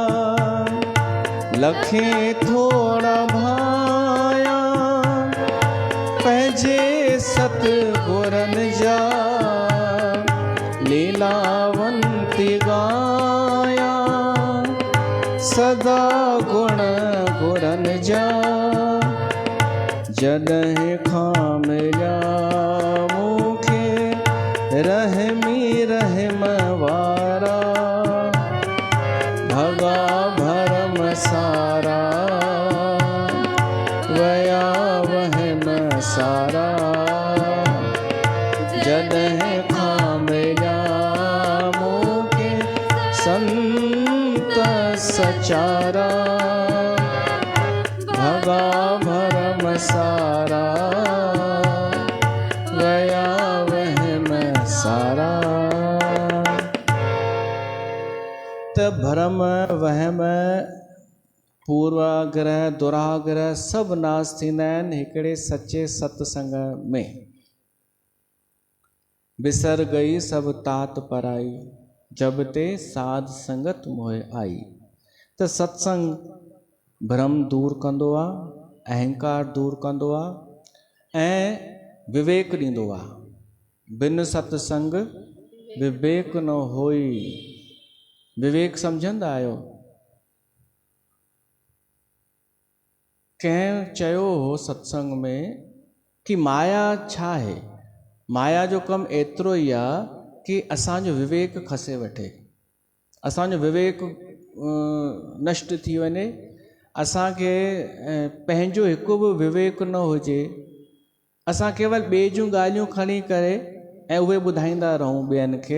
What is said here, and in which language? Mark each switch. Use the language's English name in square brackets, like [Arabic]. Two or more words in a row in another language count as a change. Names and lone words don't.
[Sindhi] लखे थोड़ा भाया पंहिंजे सतगुरन जा, लीलावंती गाया सदा गुण गुरन जा। जॾहिं खां मिलिया मूंखे रहमी रहम वारा, भगा भरम सारा वया वहम सारा। जॾहिं खां मिलिया मूंखे संत सचारा, भगा भरम सारा वया वहम सारा। त भरम वहम पूर्वाग्रह दुराग्रह सभु नाश थींदा आहिनि हिकिड़े सचे सत्संग में। [Punjabi] बिसर गई सब तात पराई, जब ते साध संगत मोह आई। [Sindhi] त सत्संग भ्रम दूर कंदो आहे, अहंकार दूर कंदो आहे ऐं विवेक ॾींदो आहे। [Awadhi] बिन सत्संग विवेक न होई। [Sindhi] विवेक सम्झंदा आहियो? कंहिं चयो हो सत्संग में कि माया छा आहे? माया जो कमु एतिरो ई आहे कि असांजो विवेक खसे वठे, असांजो विवेक नष्ट थी वञे, असांखे पंहिंजो हिकु बि विवेक न हुजे, असां केवल ॿिए जूं ॻाल्हियूं खणी करे ऐं उहे ॿुधाईंदा रहूं ॿियनि खे।